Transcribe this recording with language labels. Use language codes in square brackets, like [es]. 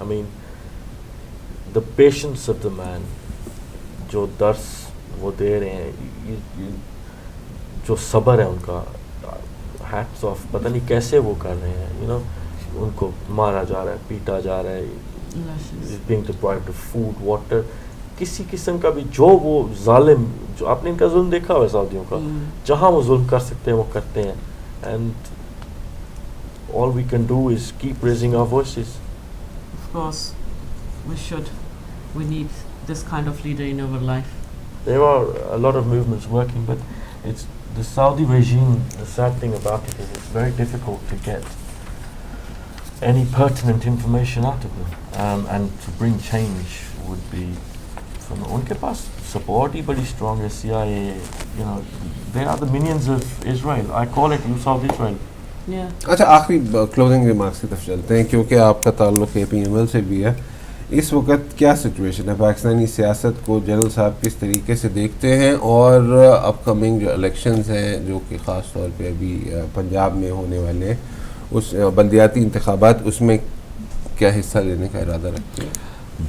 [en] I mean the patience of the man, [ur] جو درس وہ دے رہے ہیں, جو صبر ہے ان کا, [en] hats off. [ur] پتہ نہیں کیسے وہ کر رہے ہیں, [en] you know, [ur] ان کو مارا جا رہا ہے, پیٹا جا رہا ہے, [en] being deprived of food, water, [ur] کسی قسم کا بھی جو وہ ظالم, جو آپ نے ان کا ظلم دیکھا ہوا ہے سعودیوں کا, جہاں وہ ظلم کر سکتے ہیں وہ کرتے ہیں. [en] And all we can do is keep raising our voices. Of course, we need this kind of leader in our life. There are a lot of movements working, but it's the Saudi regime. The sad thing about it is it's very difficult to get any pertinent information out of them, and to bring change would be from [ur] unke paas support hi badi strong hai. [en] CIA, you know, they are the minions of Israel. I call it South Israel. Yeah. [ur] اچھا, آخری closing remarks کی طرف چلتے ہیں, کیونکہ آپ کا تعلق APML سے بھی ہے. اس وقت کیا سچویشن ہے پاکستانی سیاست کو جنرل صاحب کس طریقے سے دیکھتے ہیں, اور اپ کمنگ جو الیکشنز ہیں جو کہ خاص طور پہ ابھی پنجاب میں ہونے والے ہیں, اس بلدیاتی انتخابات, اس میں کیا حصہ لینے کا ارادہ رکھتے ہیں؟